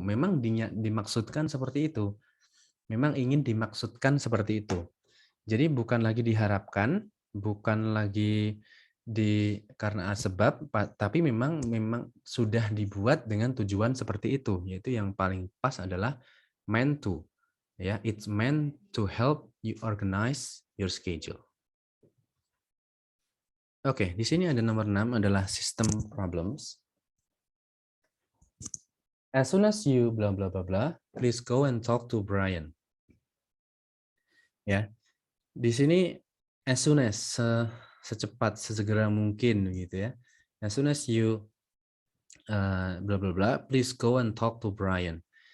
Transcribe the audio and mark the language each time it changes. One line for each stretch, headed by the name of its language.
Indonesian: Memang dimaksudkan seperti itu. Memang ingin dimaksudkan seperti itu. Jadi bukan lagi diharapkan, bukan lagi karena sebab, tapi memang sudah dibuat dengan tujuan seperti itu, yaitu yang paling pas adalah meant to.
English: Ya, it's meant to help you organize your schedule.
Indonesian: Oke, di sini ada nomor 6 adalah system problems.
English: As soon as you blah blah blah blah, please go and talk to Brian.
Indonesian: Ya, di sini as soon as secepat sesegera mungkin gitu ya.
English: As soon as you blah blah blah, please go and talk to Brian.